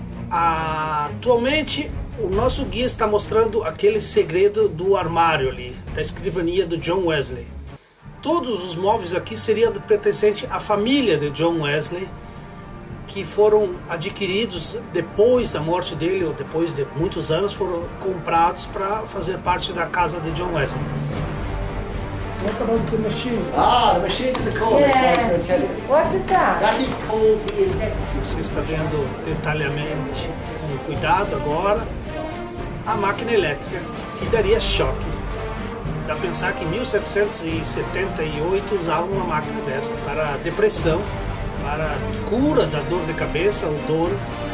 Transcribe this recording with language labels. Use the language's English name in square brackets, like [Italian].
[Portuguese] Atualmente, o nosso guia está mostrando aquele segredo do armário ali, da escrivania do John Wesley. Todos os móveis aqui seriam pertencentes à família de John Wesley, que foram adquiridos depois da morte dele, ou depois de muitos anos, foram comprados para fazer parte da casa de John Wesley. [English] What about the machine? The machine in the corner. Yeah. I was going to tell you. What is that? That is called the electric. [Portuguese] Você está vendo detalhadamente, com cuidado agora, a máquina elétrica que daria choque. Dá para pensar que em 1778 usavam uma máquina dessa para depressão, para cura da dor de cabeça ou dores.